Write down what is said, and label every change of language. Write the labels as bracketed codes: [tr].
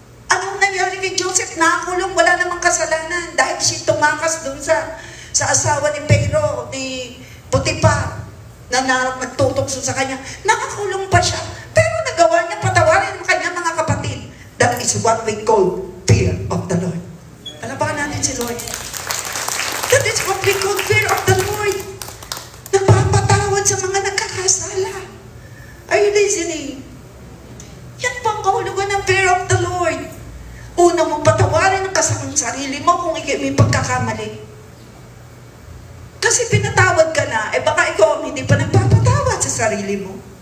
[tl] Anong nangyari kay Joseph? Nakakulong, wala namang kasalanan dahil siya tumakas doon sa asawa ni Pharaoh, ni Potiphar, na nagtutokso sa kanya. Nakakulong pa siya. Pero nagawa niya patawarin ang kanyang mga kapatid. [en] That is what we call fear of the Lord. [tl] Alabahan natin si Lord. [en] That is what we call fear of the Lord. [tl] Nagpapatawad sa mga nagkakasala. [en] Are you listening? [tl] Yan po ang kahulugan ng [en] fear of the Lord. [tl] Una mong patawarin ang kasakang sarili mo kung ikaw may pagkakamali. Kasi pinatawad ka na, baka ikaw hindi pa nagpapatawad sa sarili mo.